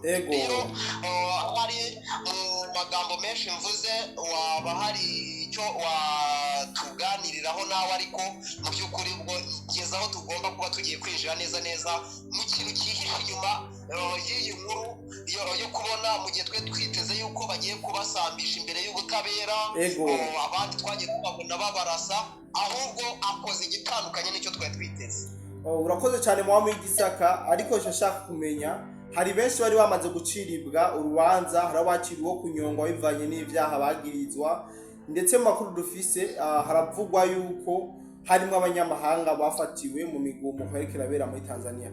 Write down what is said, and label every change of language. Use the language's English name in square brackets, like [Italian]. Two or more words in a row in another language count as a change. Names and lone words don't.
[Kinyarwanda] Rero hari mu magambo menshi mvuze, waba hari icyo watuganiriraho nawe, ariko mu by'ukuri ubwo ngeze aho tugomba kuba tugiye kwinjira neza mu kintu cyihishe inyuma y'iyi nkuru yo kubona mu gihe twe twiteze yuko bagiye kubasambisha imbere y'ubutabera, abandi twagiye kubabona babarasa, ahubwo akoze igitandukanye n'icyo twari twiteze. [Rundi] Urakoze cyane Muhammad Gisaka, ariko nshaka kumenya, hari benshi bari bamaze guciribwa urubanza, hari abaciriwe kunyongwa bivanye n'ibyaha bagirizwa, ndetse mu makuru dufise haravugwa yuko harimo abanyamahanga bafatiwe mu migumu ariko irabera muri Tanzania.